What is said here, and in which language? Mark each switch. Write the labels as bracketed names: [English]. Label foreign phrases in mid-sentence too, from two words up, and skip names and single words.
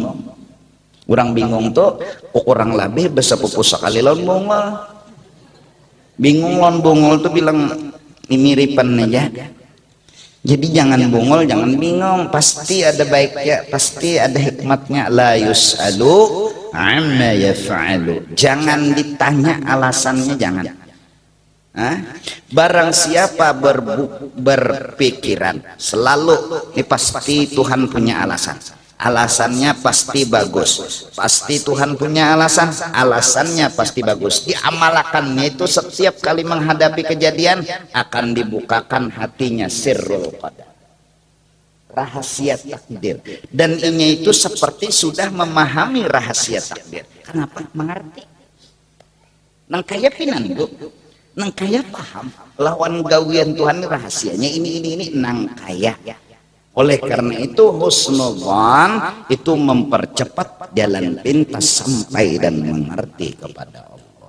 [Banjar] Orang bingung tuh, orang labih besepupu sekali lawan bungol. Bingung lawan bungol tuh bilang miripan aja. [Indonesian] Jadi jangan bungol, jangan bingung. Pasti ada baiknya, pasti ada hikmatnya. [Arabic] لا يسأل عما يفعل. [Indonesian] Jangan ditanya alasannya, jangan. Barang siapa berpikiran selalu ini pasti Tuhan punya alasan. Alasannya pasti bagus. Pasti Tuhan punya alasan. Alasannya pasti bagus. Diamalkannya itu setiap kali menghadapi kejadian akan dibukakan hatinya [Arabic] سر القدر, [Indonesian] rahasia takdir. Dan ini itu seperti sudah memahami rahasia takdir. Kenapa? Mengerti. [Banjar] Nang kaya pinan bu, nang kaya paham. Lawan gawian Tuhan rahasianya ini nang kaya. [Indonesian] Oleh karena itu husnudzan itu mempercepat jalan pintas sampai dan mengerti kepada Allah.